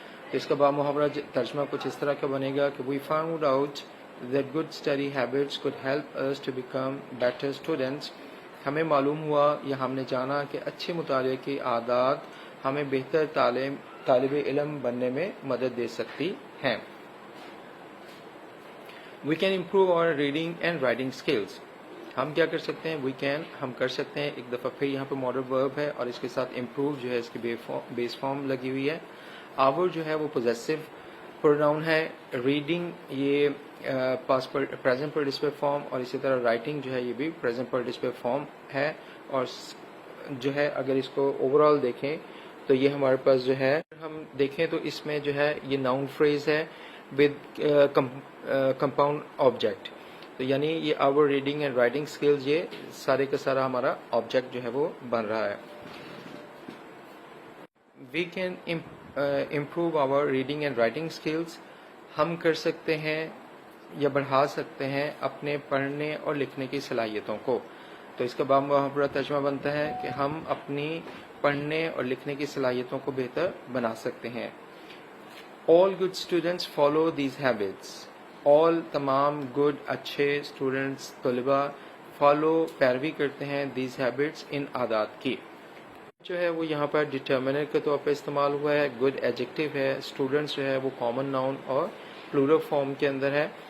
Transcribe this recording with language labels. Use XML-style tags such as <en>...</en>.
<ur>تو اس کا بامحاورہ ترجمہ کچھ اس طرح کا بنے گا کہ</ur> <en>We found out that good study habits could help us to become better students.</en> <ur>ہمیں معلوم ہوا یا ہم نے جانا کہ اچھے مطالعے کی عادات ہمیں بہتر طالب علم بننے میں مدد دے سکتی ہیں.</ur> <en>We can improve our reading and writing skills.</en> <ur>ہم کیا کر سکتے ہیں, ہم کر سکتے ہیں. ایک دفعہ پھر یہاں پہ ماڈل ورب ہے اور اس کے ساتھ امپروو جو ہے اس کی بیس فارم لگی ہوئی ہے. آور جو ہے وہ پوزیسو پروناؤن ہے. ریڈنگ یہ پریزنٹ پارٹیسپل فارم, اور اسی طرح رائٹنگ جو ہے یہ بھی پریزنٹ پارٹیسپل فارم ہے. اور جو ہے اگر اس کو اوور آل دیکھیں تو یہ ہمارے پاس جو ہے ہم دیکھیں تو اس میں جو ہے یہ ناؤن فریز ہے ود کمپاؤنڈ آبجیکٹ. تو یعنی یہ آور ریڈنگ اینڈ رائٹنگ اسکلز یہ سارے کا سارا ہمارا آبجیکٹ جو ہے وہ بن رہا ہے.</ur> <en>We can improve our reading and writing skills.</en> <ur>ہم کر سکتے ہیں یا بڑھا سکتے ہیں اپنے پڑھنے اور لکھنے کی صلاحیتوں کو. تو اس کا بامحاورہ ترجمہ بنتا ہے کہ ہم اپنی پڑھنے اور لکھنے کی صلاحیتوں کو بہتر بنا سکتے ہیں.</ur> <en>All good students follow these habits.</en> <ur>All تمام good اچھے اسٹوڈینٹس طلباء فالو پیروی کرتے ہیں</ur> <en>these habits</en> <ur>ان عادات کی. جو ہے وہ یہاں پر ڈٹرمنر کے طور پر استعمال ہوا ہے. گڈ ایڈجیکٹو ہے. اسٹوڈینٹس جو ہے وہ کامن ناؤن اور پلورل فارم کے اندر ہے.</ur>